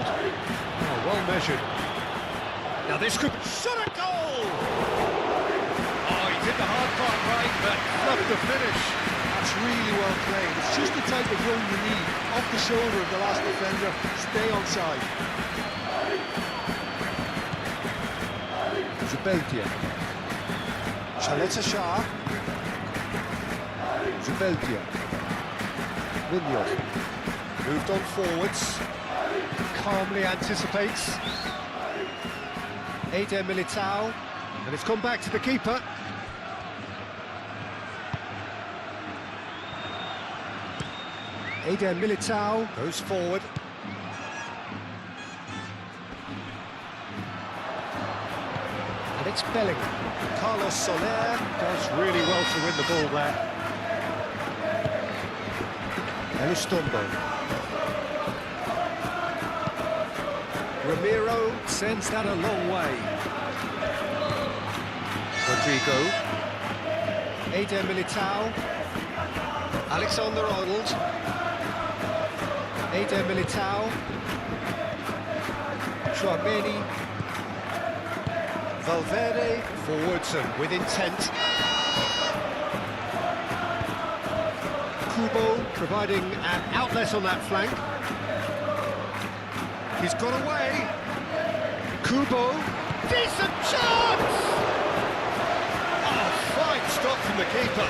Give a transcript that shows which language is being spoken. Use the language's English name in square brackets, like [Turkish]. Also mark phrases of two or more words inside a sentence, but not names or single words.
[English] Oh, well measured. Now this could... Shot a goal! Oh, he did the hard part right, but flubbed the finish. That's really well played. It's just the type of run you need. Off the shoulder of the last defender, stay onside. Zubeldia. Chaleta Shah. Zubeldia. Munoz. Moved on forwards. Calmly anticipates. Eder Militao. And it's gone back to the keeper. Eder Militao goes forward. And it's Bellingham. Carlos Soler does really well to win the ball there. Elustombo. Ramiro sends that a long way. Rodrigo. Eder Militao. Alexander-Arnold. Eder Militao. Chouameni. Valverde forwards and with intent. Kubo providing an outlet on that flank. He's got away. Kubo, decent chance! Oh, fine stop from the keeper.